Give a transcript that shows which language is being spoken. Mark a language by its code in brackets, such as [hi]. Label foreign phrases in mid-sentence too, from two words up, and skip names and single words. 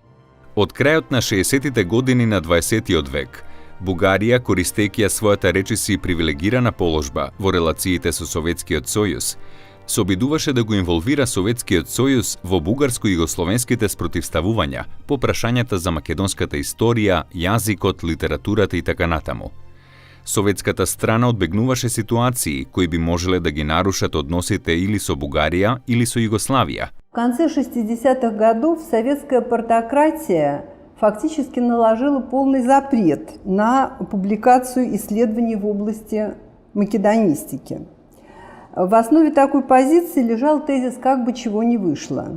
[mk] Од крајот на 60-тите години на 20-тиот век, Бугарија, користејќи ја својата речиси привилегирана положба во релациите со Советскиот сојуз, се обидуваше да го инволвира Советскиот сојуз во бугарско-југословенските спротивставувања по прашањата за македонската историја, јазикот, литературата и така натаму. Советската страна одбегнуваше ситуации кои би можеле да ги нарушат односите или со Бугарија или со Југославија. [ru] В конце 60-х годов советская партократия фактически наложила полный запрет на публикацию исследований в области македонистики. В основе такой позиции лежал тезис «как бы чего не вышло».